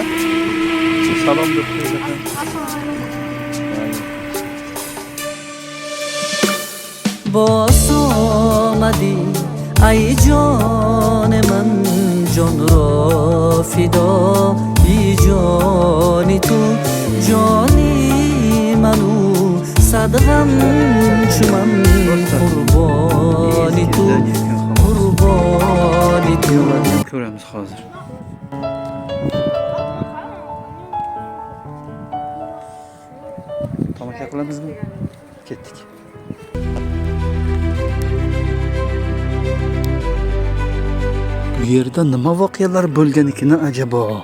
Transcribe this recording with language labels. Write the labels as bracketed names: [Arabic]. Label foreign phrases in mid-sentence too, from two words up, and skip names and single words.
[Uzbek] Salom deb qo'ydim. [Persian] باز آمدی ای جان من جان را فدا ای جانی تو جانی منو صدقم چمن قربانی تو قربانی تو [Uzbek] Ko'ramiz hozir. Tomosha qilamizmi? Ketdik. Bu yerda nima voqealar bo'lgan ekan ajabo?